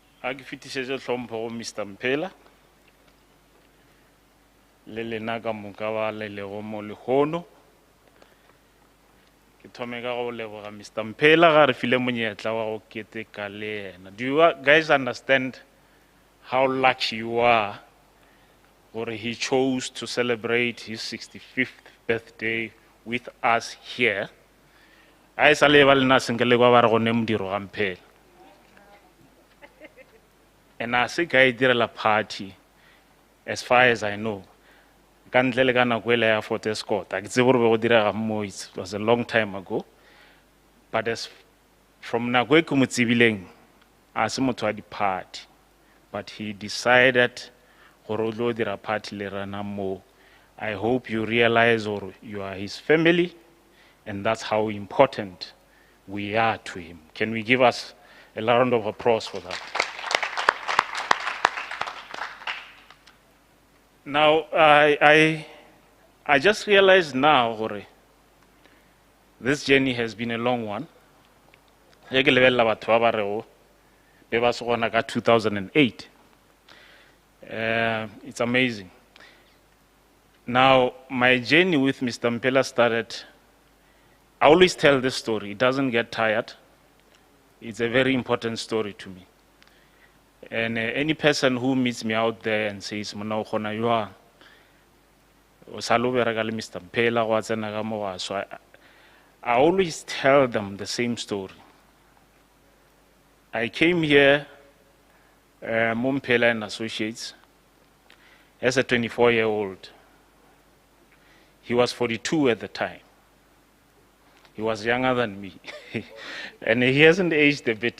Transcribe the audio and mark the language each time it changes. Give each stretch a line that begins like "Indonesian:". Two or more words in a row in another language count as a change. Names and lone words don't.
Northern Sotho: a ke fetišetše hlompho go Mr. Mphela le lena ka moka ba le lego mo lehono ke thome ka go leboga Mr. Mphela ga re file monyetla wa go keteka le yena.
English: Do you guys understand how lucky you are
Northern Sotho: gore he
English: chose to celebrate his 65th birthday with us here?
Northern Sotho: A sa le ba lena senkele kwa ba re gone modiro ga Mphela.
English: And I
Northern Sotho: se ka e direla
English: party as far as I know.
Northern Sotho: Ka ntle le ka nako ele ya Fort Escort. A ke tsebe gore be go direga mo,
English: it was a long time ago. But as from
Northern Sotho: nako e ke mo tsebileng, a se motho wa di-party.
English: But he decided
Northern Sotho: gore o tlo dira party le rena mo.
English: I hope you realize or you are his family, and that's how important we are to him. Can we give us a round of applause for that? Now, I just realized now, gore, this journey has been a long one.
Northern Sotho: Ye ke lebella batho ba ba rego be ba se gona ka 2008.
English: It's amazing. Now, my journey with Mr. Mphela started, I always tell this story, it doesn't get tired. It's a very important story to me. And any person who meets me out there and says,
Northern Sotho: Mona o kgona jwang, o sa lo bereka le Mr. Mphela go a tsena ka mo ga."
English: So I always tell them the same story. I came here, Mphela and Associates, as a 24-year-old. He was 42 at the time. He was younger than me. And he hasn't aged a bit.